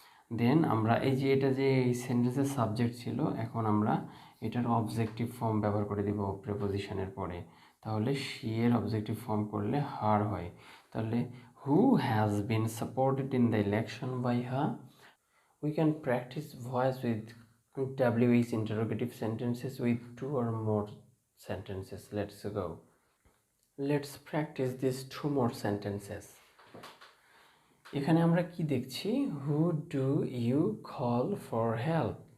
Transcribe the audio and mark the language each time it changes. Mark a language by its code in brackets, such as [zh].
[bn] দেন আমরা এই যে এটা যে এই সেন্টেন্সের সাবজেক্ট ছিল, এখন আমরা এটার অবজেক্টিভ ফর্ম ব্যবহার করে দেব প্রিপোজিশনের পরে। তাহলে শি এর অবজেক্টিভ ফর্ম করলে হার হয়। তাহলে [en] Who has been supported in the election by her. We can practice voice with WH interrogative sentences with 2 or more sentences. Let's go. Let's practice these 2 more sentences. [bn] এখানে আমরা কি দেখছি, [en] Who do you call for help.